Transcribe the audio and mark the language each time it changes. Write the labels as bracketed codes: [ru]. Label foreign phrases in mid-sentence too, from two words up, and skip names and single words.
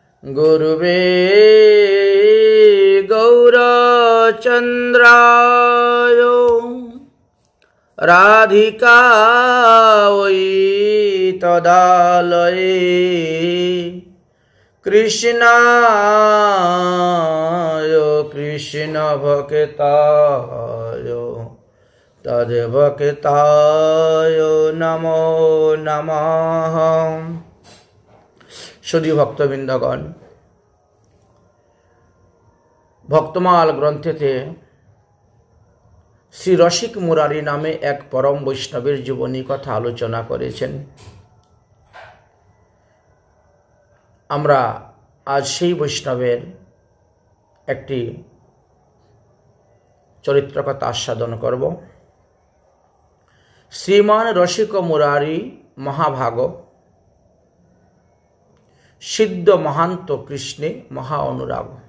[sa] गुरुवे गौरचन्द्राय राधिकायै तदालये कृष्णाय कृष्णभक्ताय तद्भक्ताय नमो नमः। [bn] সুধী ভক্তবিন্দগণ, ভক্তমাল গ্রন্থেতে শ্রী রসিক মুরারী নামে এক পরম বৈষ্ণবের জীবনী কথা আলোচনা করেছেন। আমরা আজ সেই বৈষ্ণবের একটি চরিত্র কথা আস্বাদন করব। শ্রীমান রসিক মুরারি মহাভাগ সিদ্ধ মহান্ত কৃষ্ণে মহা অনুরাগ।